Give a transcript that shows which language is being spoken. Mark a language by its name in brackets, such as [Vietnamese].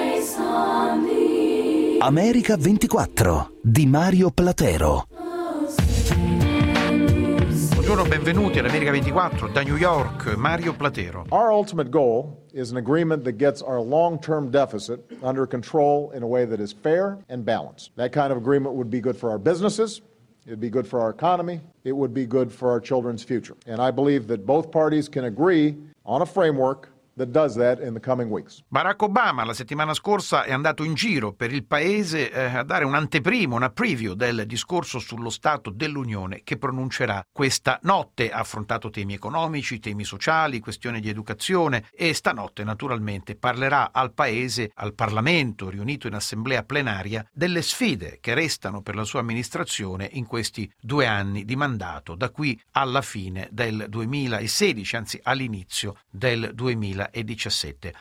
[Italian] America 24 di Mario Platero. Buongiorno, benvenuti all'America 24 da New York, Mario Platero. [English] Our ultimate goal is an agreement that gets our long-term deficit under control in a way that is fair and balanced. That kind of agreement would be good for our businesses, it'd be good for our economy, it would be good for our children's future. And I believe that both parties can agree on a framework that does that in the coming weeks. [Italian] Barack Obama la settimana scorsa è andato in giro per il paese a dare una preview del discorso sullo stato dell'Unione che pronuncerà questa notte. Ha affrontato temi economici, temi sociali, questioni di educazione e stanotte naturalmente parlerà al paese, al Parlamento riunito in assemblea plenaria, delle sfide che restano per la sua amministrazione in questi due anni di mandato, da qui alla fine del 2016, anzi all'inizio del 2017. 2017.